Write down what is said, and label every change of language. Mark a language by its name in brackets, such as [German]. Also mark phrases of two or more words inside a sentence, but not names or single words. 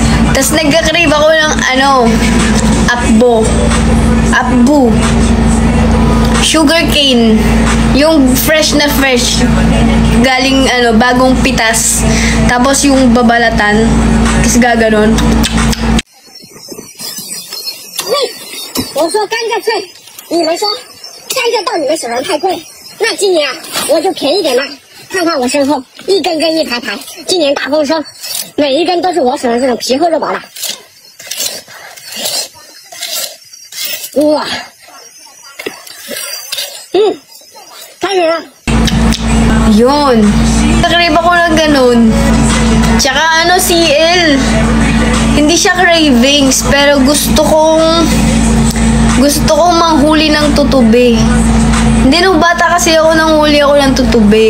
[Filipino] Tapos nagka-crave ako ng Apbo. [English] Sugar cane. [Filipino] Yung fresh na fresh. Galing bagong pitas. Tapos yung babalatan. Kasi gaganon. [Chinese] 我说甘蔗脆，你们说甘蔗到你们手上太贵，那今年啊我就便宜点卖。看看我身后一根根一排排，今年大丰收，每一根都是我手上这种皮厚肉薄的。哇，开始了。 [Filipino] Yun. Nakrave ako ng ganun. Tsaka CL. Hindi siya cravings, pero gusto kong manghuli ng tutubi. Hindi, nung bata kasi ako nanghuli ako ng tutubi.